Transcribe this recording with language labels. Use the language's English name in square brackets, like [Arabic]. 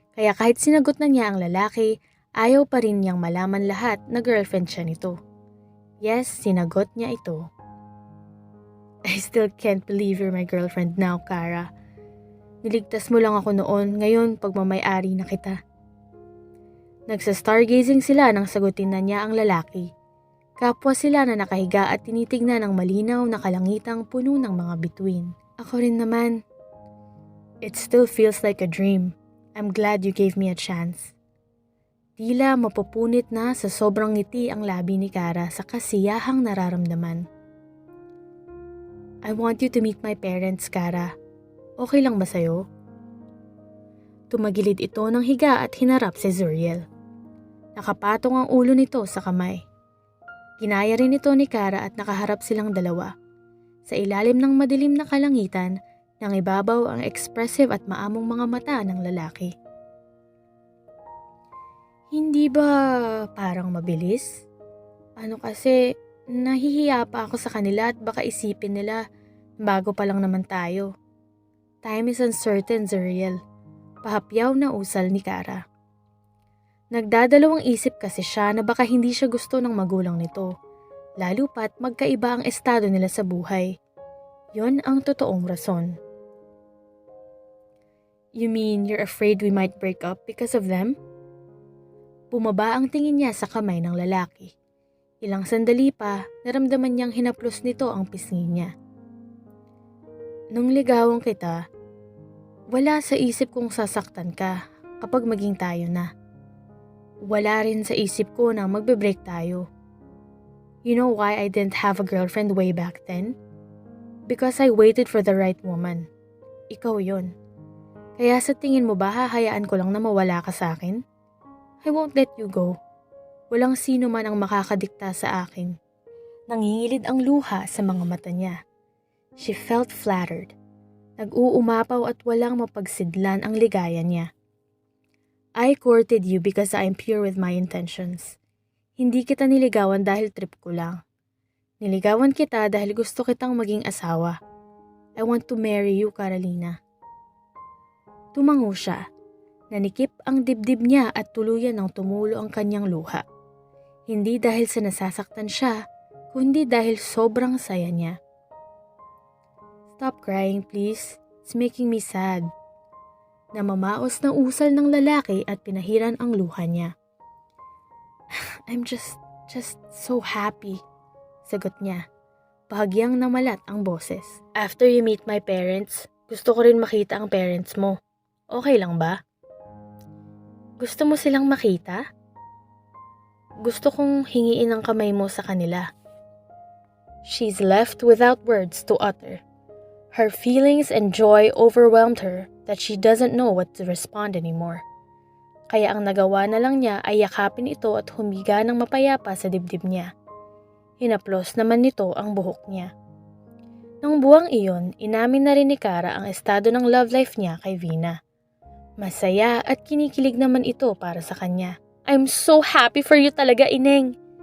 [Filipino] Kaya kahit sinagot na niya ang lalaki, ayaw pa rin niyang malaman lahat na girlfriend siya nito. Yes, sinagot niya ito. [English] I still can't believe you're my girlfriend now, Kara. [Filipino] Niligtas mo lang ako noon, ngayon pagmamay-ari na kita. Nagsa-stargazing sila nang sagutin na niya ang lalaki. Kapwa sila na nakahiga at tinitignan ang malinaw na kalangitang puno ng mga bituin. Ako rin naman. [English] It still feels like a dream. I'm glad you gave me a chance. [Filipino] Tila mapupunit na sa sobrang ngiti ang labi ni Kara sa kasiyahang nararamdaman. [English] I want you to meet my parents, Kara. [Filipino] Okay lang ba sa'yo? Tumagilid ito ng higa at hinarap si Zuriel. Nakapatong ang ulo nito sa kamay. Ginaya rin ito ni Kara at nakaharap silang dalawa. Sa ilalim ng madilim na kalangitan, nang ibabaw ang expressive at maamong mga mata ng lalaki. Hindi ba parang mabilis? Ano kasi, nahihiya pa ako sa kanila at baka isipin nila, bago pa lang naman tayo. [English] Time is uncertain, [Filipino] Zuriel. Pahapyaw na usal ni Kara. Nagdadalawang isip kasi siya na baka hindi siya gusto ng magulang nito. Lalo pat magkaiba ang estado nila sa buhay. Yon ang totoong rason. [English] You mean you're afraid we might break up because of them? [Filipino] Bumaba ang tingin niya sa kamay ng lalaki. Ilang sandali pa, naramdaman niyang hinaplos nito ang pisngi niya. Nung ligawan kita, wala sa isip kong sasaktan ka kapag maging tayo na. Wala rin sa isip ko na magbe-break tayo. [English] You know why I didn't have a girlfriend way back then? Because I waited for the right woman. [Filipino] Ikaw yon. Kaya sa tingin mo ba hahayaan ko lang na mawala ka sa akin? [English] I won't let you go. [Filipino] Walang sino man ang makakadikta sa akin. Nangingilid ang luha sa mga mata niya. [English] She felt flattered. [Filipino] Nag-uumapaw at walang mapagsidlan ang ligaya niya. [English] I courted you because I am pure with my intentions. [Filipino] Hindi kita niligawan dahil trip ko lang. Niligawan kita dahil gusto kitang maging asawa. [English] I want to marry you, [Filipino] Carolina. Tumango siya. Nanikip ang dibdib niya at tuluyan ng tumulo ang kanyang luha. Hindi dahil sa nasasaktan siya, kundi dahil sobrang saya niya. [English] Stop crying, please. It's making me sad. [Filipino] Namamaos ng usal ng lalaki at pinahiran ang luha niya. [English] I'm just so happy, [Filipino] sagot niya. Bahagyang namalat ang boses. [English] After you meet my parents, [Filipino] gusto ko rin makita ang parents mo. Okay lang ba? Gusto mo silang makita? Gusto kong hingiin ang kamay mo sa kanila. [English] She's left without words to utter. Her feelings and joy overwhelmed her that she doesn't know what to respond anymore. [Filipino] Kaya ang nagawa na lang niya ay yakapin ito at humiga ng mapayapa sa dibdib niya. Hinaplos naman nito ang buhok niya. Nang buwang iyon, inamin na rin ni Kara ang estado ng love life niya kay Vina. Masaya at kinikilig naman ito para sa kanya. [English] I'm so happy for you talaga, Ineng.